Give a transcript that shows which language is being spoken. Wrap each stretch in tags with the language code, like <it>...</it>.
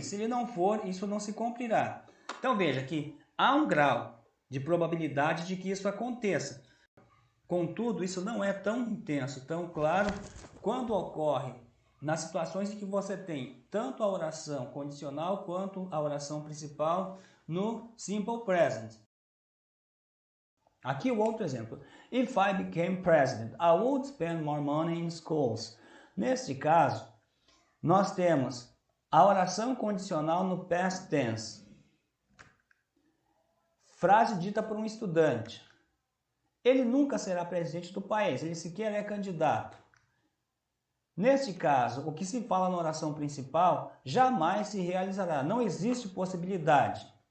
<pt>Se ele não for, isso não se cumprirá. Então veja que há um grau de probabilidade de que isso aconteça. Contudo, isso não é tão intenso, tão claro, quando ocorre nas situações em que você tem tanto a oração condicional quanto a oração principal no Simple Present. Aqui o outro exemplo.</pt> <en>If I became president, I would spend more money in schools.</en> <pt>Neste caso, nós temos a oração condicional no past tense. Frase dita por um estudante. Ele nunca será presidente do país, ele sequer é candidato. Neste caso, o que se fala na oração principal jamais se realizará, não existe possibilidade.</pt>